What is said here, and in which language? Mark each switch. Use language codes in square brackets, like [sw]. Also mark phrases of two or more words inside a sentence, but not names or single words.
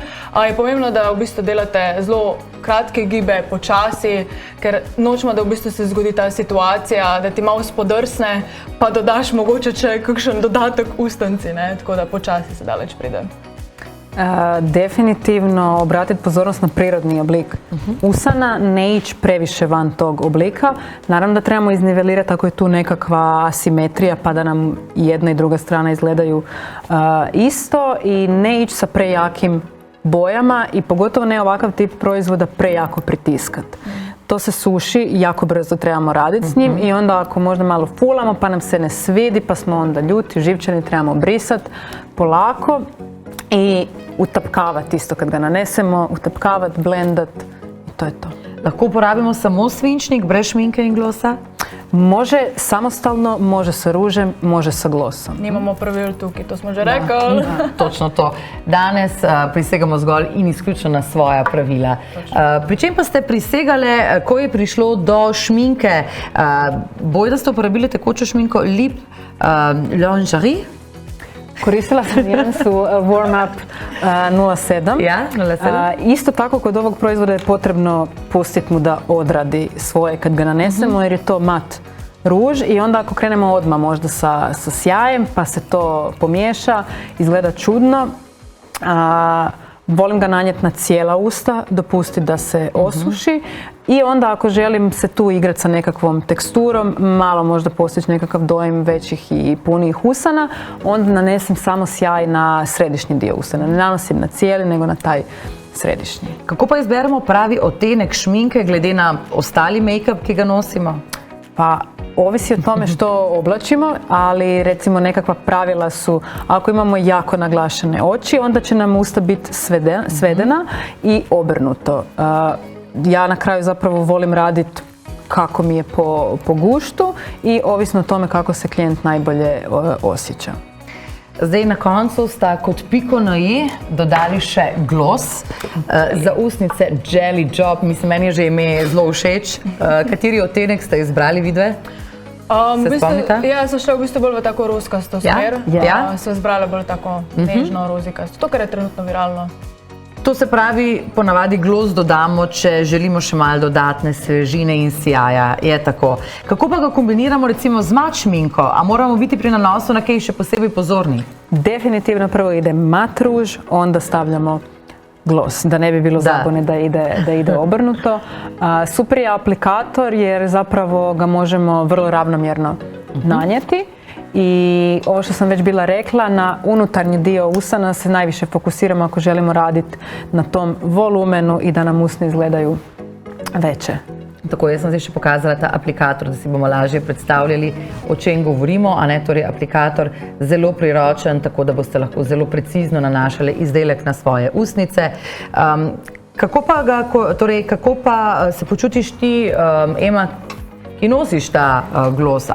[sl] Je pomembno, da v bistvu delate zelo kratke gibe, počasi, ker nočemo, da v bistvu se zgodi ta situacija, da ti malo spodrsne, pa dodaš mogoče še kakšen dodatek ustnici, tako da počasi se daleč pride. [hr] Definitivno obratiti pozornost na prirodni oblik usana, ne ići previše van tog oblika. Naravno da trebamo iznivelirati ako je tu nekakva asimetrija pa da nam jedna i druga strana izgledaju isto i ne ići sa prejakim bojama i pogotovo ne ovakav tip proizvoda prejako pritiskati. To se suši, jako brzo trebamo raditi s njim i onda ako možda malo fulamo pa nam se ne svidi pa smo onda ljuti, živčani, trebamo brisati polako. I utapkavati isto kad ga nanesemo, utapkavati, blendat i to je to. [sl] Lahko uporabimo samo svinčnik, brez šminke in glosa? [hr] Može samostalno, može sa ružem, može sa glosom. [sl] Nimamo pravil tukaj, to smo že rekli. Točno to. Danes prisegamo zgolj in izključno na svoja pravila. Pri čem pa ste prisegale, ko je prišlo do šminke? Bojda ste uporabili tekočo šminko Lip Lingerie? [hr] Koristila sam nijansu Warm Up 07. [sl] Ja, 07. [hr] Isto tako kod ovog proizvoda je potrebno pustiti mu da odradi svoje kad ga nanesemo jer je to mat ruž i onda ako krenemo odmah možda sa sjajem pa se to pomiješa, izgleda čudno. Volim ga nanijeti na cijela usta, dopustiti da se osuši i onda ako želim se tu igrati sa nekakvom teksturom, malo možda postići nekakav dojam većih i punijih usana, onda nanesem samo sjaj na središnji dio usana. Ne nanosim na cijeli, nego na taj središnji. [sl] Kako pa izberemo pravi odtenek šminke glede na ostali make-up, ki ga nosimo? [hr] Pa ovisi o tome što oblačimo, ali recimo nekakva pravila su, ako imamo jako naglašene oči, onda će nam usta biti svedena i obrnuto. Ja na kraju zapravo volim raditi kako mi je po guštu i ovisno o tome kako se klijent najbolje osjeća. [sl] Zdaj na koncu sta kot piko na i dodali še gloss za ustnice Jelly Job. Mislim, meni je že ime zelo všeč. Kateri odtenek ste izbrali vidve? Se spomnite? Ja, sem šla v bistvu bolj v tako rozkasto smer. Sem izbrala bolj tako nežno rozikasto. To, kar je trenutno viralno. To se pravi, ponavadi gloss dodamo, če želimo še malo dodatne svežine in sijaja. Je tako. Kako pa ga kombiniramo recimo z mat šminko? A moramo biti pri nanosu na kaj še posebej pozorni? [hr] Definitivno prvo ide mat ruž, onda stavljamo gloss, da ne bi bilo zabune da ide obrnuto. Super je aplikator jer zapravo ga možemo vrlo ravnomjerno nanijeti I ovo što sam već bila rekla, na unutarnji dio usana se najviše fokusiramo ako želimo raditi na tom volumenu i da nam usne izgledaju veće. [sl] Tako, jaz sem zdaj še pokazala ta aplikator, da si bomo lažje predstavljali, o čem govorimo, a ne, torej aplikator zelo priročen, tako da boste lahko zelo precizno nanašali izdelek na svoje ustnice. Kako pa se počutiš ti, Ema, ki nosiš ta glos?